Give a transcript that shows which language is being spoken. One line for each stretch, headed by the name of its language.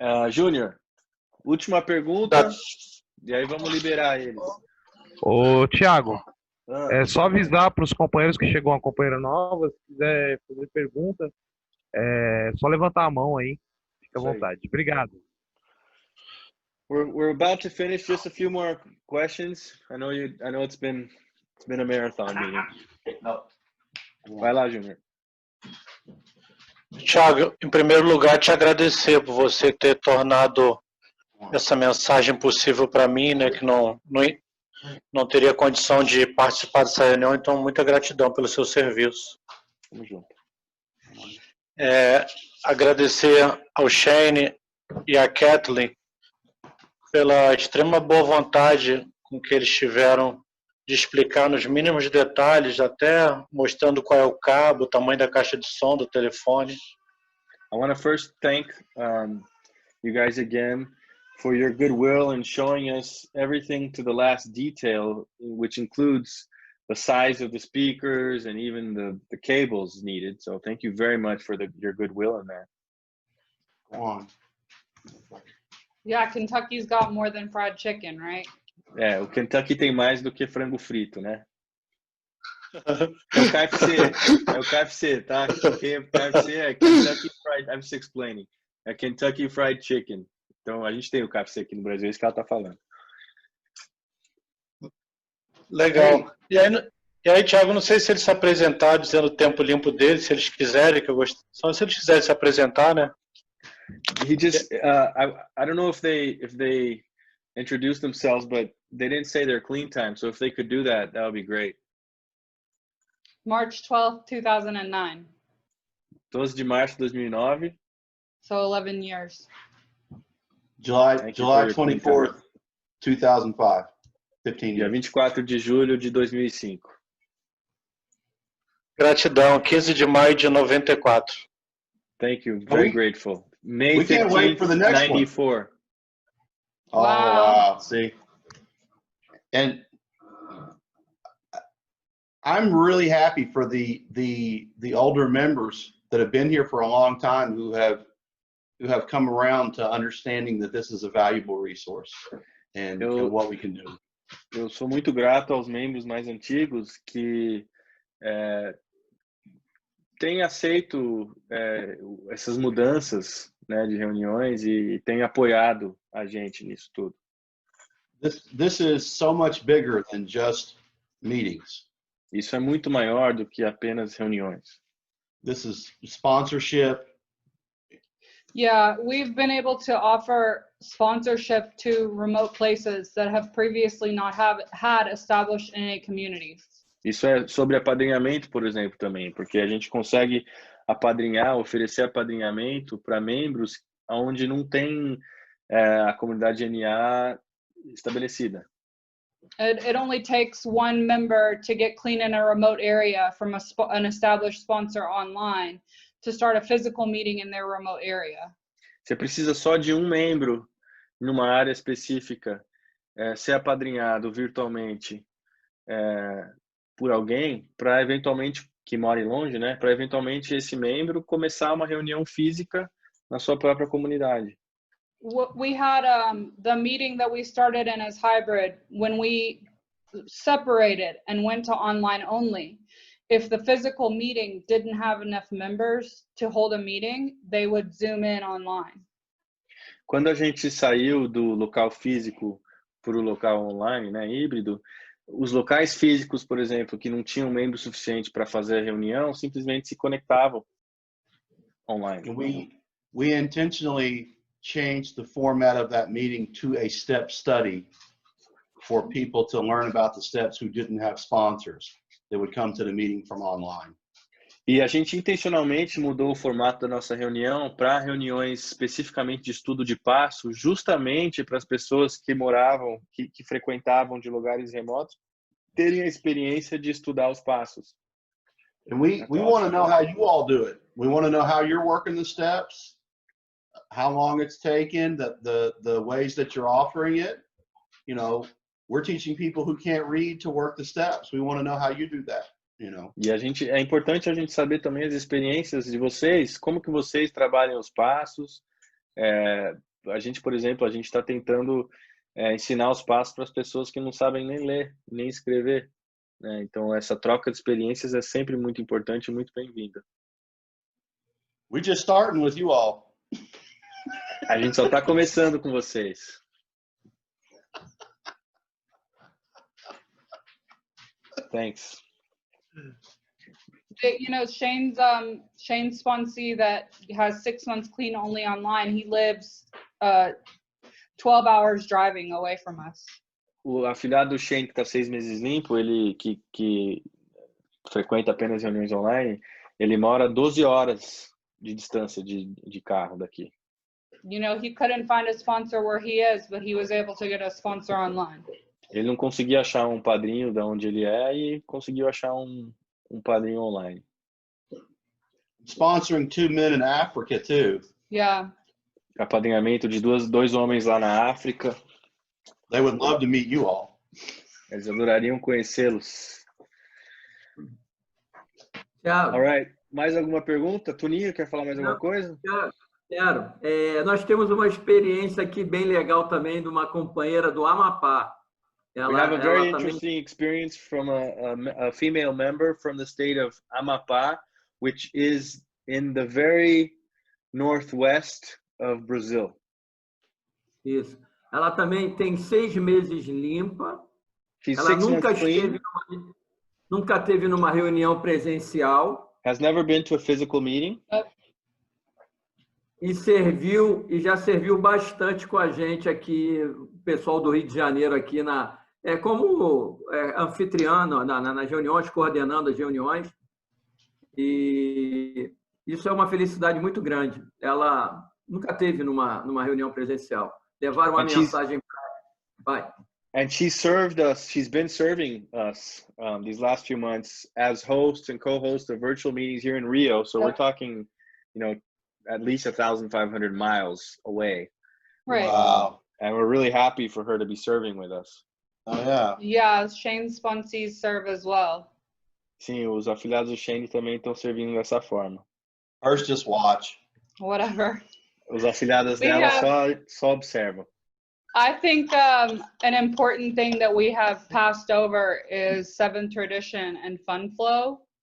Portuguese: Júnior, última pergunta, e aí vamos liberar eles. Ô, Thiago, Ah, é só avisar para os companheiros que chegou uma companheira nova, se quiser fazer pergunta, é só levantar a mão aí, fica à Isso aí. vontade. Obrigado.
English: we're about to finish. Just a few more questions. I know it's been a marathon meeting.
Portuguese: Vai lá, Júnior. Thiago, em primeiro lugar, te agradecer por você ter tornado essa mensagem possível para mim, né, que não teria condição de participar dessa reunião, então muita gratidão pelo seu serviço. Tamo junto. Agradecer ao Shane e à Kathleen pela extrema boa vontade com que eles tiveram de explicar nos mínimos detalhes, até mostrando qual é o cabo, o tamanho da caixa de som do telefone.
English: I want to first thank you guys again for your goodwill in showing us everything to the last detail, which includes the size of the speakers and even the cables needed. So thank you very much for your goodwill in that. Go on. Yeah, Kentucky's got more than fried chicken, right?
Portuguese: O Kentucky tem mais do que frango frito, né? É o KFC, tá? KFC é Kentucky Fried,
English: I'm just explaining.
Portuguese: É Kentucky Fried Chicken. Então, a gente tem o KFC aqui no Brasil, é isso que ela tá falando. Legal. E aí, Thiago, não sei se eles se apresentaram dizendo o tempo limpo deles, se eles quiserem, que eu gosto. Só se eles quiserem se apresentar, né?
English: He just, I don't know if they introduced themselves, but they didn't say their clean time. So if they could do that, that would be great. March 12th, 2009.
Portuguese: 12 de março de 2009.
English: So 11 years. July Thank you for your 24th, 2005. 15
Portuguese: Dia
English: years.
Portuguese: 24 de julho de 2005. Gratidão, 15 de maio de 94.
English: Thank you. Very grateful. May we can't wait 15th, for the next one. 94. Oh, wow. See? And I'm really happy for the older members that have been here for a long time who have come around to understanding that this is a valuable resource and what we can do.
Portuguese: Eu sou muito grato aos membros mais antigos que têm aceito essas mudanças, né, de reuniões e têm apoiado a gente nisso tudo.
English: This is so much bigger than just meetings.
Portuguese: Isso é muito maior do que apenas reuniões.
English: This is sponsorship. Yeah, we've been able to offer sponsorship to remote places that have previously not had established NA communities.
Portuguese: Isso é sobre apadrinhamento, por exemplo, também, porque a gente consegue oferecer apadrinhamento para membros onde não tem a comunidade NA estabelecida.
English: It only takes one member to get clean in a remote area from an established sponsor online to start a physical meeting in their remote area.
Portuguese: Você precisa só de um membro numa área específica ser apadrinhado virtualmente por alguém para eventualmente, que mora longe, né? Para eventualmente esse membro começar uma reunião física na sua própria comunidade.
English: We had the meeting that we started in as hybrid when we separated and went to online only. If the physical meeting didn't have enough members to hold a meeting, they would Zoom in online.
Portuguese: Quando a gente saiu do local físico para o local online, né, híbrido, os locais físicos, por exemplo, que não tinham membro suficiente para fazer a reunião, simplesmente se conectavam online.
English: We intentionally changed the format of that meeting to a step study for people to learn about the steps who didn't have sponsors that would come to the meeting from online.
Portuguese: E a gente intencionalmente mudou o formato da nossa reunião para reuniões especificamente de estudo de passo, justamente para as pessoas que moravam, que frequentavam de lugares remotos, terem a experiência de estudar os passos.
English: And we want to know how you all do it. We want to know how you're working the steps, how long it's taken, the ways that you're offering it. You know, we're teaching people who can't read to work the steps. We want to know how you do that. You know.
Portuguese: E é importante a gente saber também as experiências de vocês, como que vocês trabalham os passos. A gente, por exemplo, a gente está tentando ensinar os passos para as pessoas que não sabem nem ler, nem escrever, né? Então, essa troca de experiências é sempre muito importante e muito bem-vinda.
English: We're just starting with you all.
Portuguese: A gente só está começando com vocês.
English: Thanks. You know, Shane Swansea that has 6 months clean only online. He lives 12 hours driving away from us.
Portuguese: O afilhado do Shane, que está 6 meses limpo, ele que frequenta apenas reuniões online, ele mora 12 horas de distância de carro daqui.
English: You know, he couldn't find a sponsor where he is, but he was able to get a sponsor online.
Portuguese: Ele não conseguia achar um padrinho da onde ele é e conseguiu achar um padrinho online.
English: Sponsoring 2 men in Africa too. Yeah.
Portuguese: Apadrinhamento de dois homens lá na África.
English: They would love to meet you all.
Portuguese: Eles adorariam conhecê-los. Thiago,
English: All right.
Portuguese: Mais alguma pergunta? Toninho, quer falar mais alguma coisa? Quero. Nós temos uma experiência aqui bem legal também de uma companheira do Amapá.
English: We have a very interesting experience from a female member from the state of Amapá, which is in the very northwest of Brazil.
Portuguese: Isso. Ela também tem 6 meses limpa.
English: She's
Portuguese: Ela
English: 6 months clean.
Portuguese: nunca teve numa reunião presencial.
English: Has never been to a physical meeting.
Portuguese: E já serviu bastante com a gente aqui, o pessoal do Rio de Janeiro aqui como anfitriã nas reuniões, coordenando as reuniões. E isso é uma felicidade muito grande. Ela nunca teve numa reunião presencial. Levaram uma mensagem para...
English: And she's been serving us these last few months as host and co-host of virtual meetings here in Rio. So we're talking, at least 1,500 miles away. Right. Wow. And we're really happy for her to be serving with us. Oh yeah. Yeah, Shane Sponsees serve as well.
Portuguese: Sim, os afiliados do Shane também estão servindo dessa forma.
English: Hers just watch. Whatever.
Portuguese: Os afiliados dela só observam.
English: I think an important thing that we have passed over is Seventh Tradition and Fund Flow.